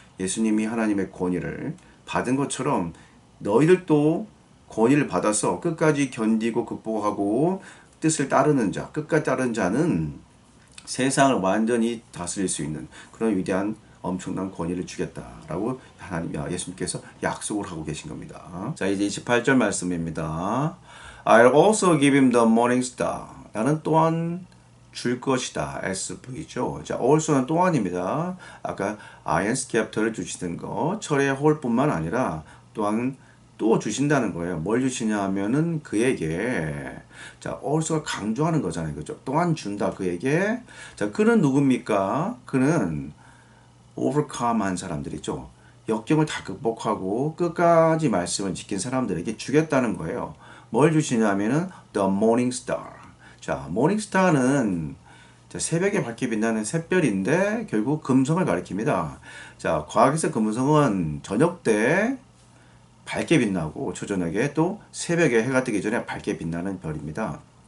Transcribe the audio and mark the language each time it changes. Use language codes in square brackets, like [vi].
[ko] 예수님이 하나님의 권위를 받은 것처럼 너희들도 권위를 받아서 끝까지 견디고 극복하고 뜻을 따르는 자, 끝까지 따르는 자는 세상을 완전히 다스릴 수 있는 그런 위대한 엄청난 권위를 주겠다라고 하나님, 예수님께서 약속을 하고 계신 겁니다. 자, 이제 28절 말씀입니다. [en] I'll also give him the morning star. [ko] 나는 또한 줄 것이다. SV죠. 자, also는 또한입니다. 아까 iron scepter를 주시는 거, 철의 홀뿐만 아니라 또한 또 주신다는 거예요. 뭘 주시냐 하면은 그에게 자, also가 강조하는 거잖아요. 그죠? 또한 준다 그에게. 자, 그는 누굽니까? 그는 overcome 한 사람들이죠. 역경을 다 극복하고 끝까지 말씀을 지킨 사람들에게 주겠다는 거예요. 뭘 주시냐면은 [en] the morning star. [ko] 자, morning star는 새벽에 밝게 빛나는 샛별인데 결국 금성을 가리킵니다. 자, 과학에서 금성은 저녁 때 밝게 빛나고 초저녁에 또 새벽에 해가 뜨기 전에 밝게 빛나는 별입니다.